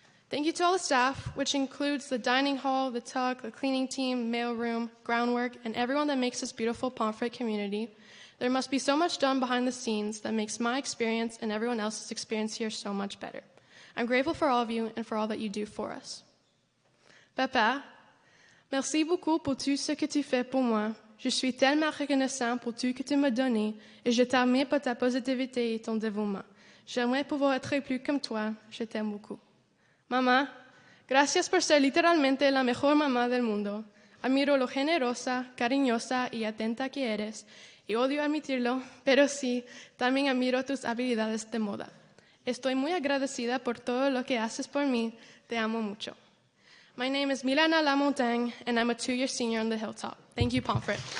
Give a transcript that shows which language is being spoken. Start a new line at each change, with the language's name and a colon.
English: Thank you to all the staff, which includes the dining hall, the tuck, the cleaning team, mailroom, groundwork, and everyone that makes this beautiful Pomfret community. There must be so much done behind the scenes that makes my experience and everyone else's experience here so much better. I'm grateful for all of you and for all that you do for us.
French: Papa, merci beaucoup pour tout ce que tu fais pour moi. Je suis tellement reconnaissant pour tout que tu m'as donné et je t'admire pour ta positivité et ton dévouement. J'aimerais pouvoir être plus comme toi. Je t'aime beaucoup.
Spanish: Mamá, gracias por ser literalmente la mejor mamá del mundo. Admiro lo generosa, cariñosa y atenta que eres, y odio admitirlo, pero sí, también admiro tus habilidades de moda. Estoy muy agradecida por todo lo que haces por mí. Te amo mucho.
English: My name is Milanna Lamontagne, and I'm a 2-year senior on the Hilltop. Thank you, Pomfret.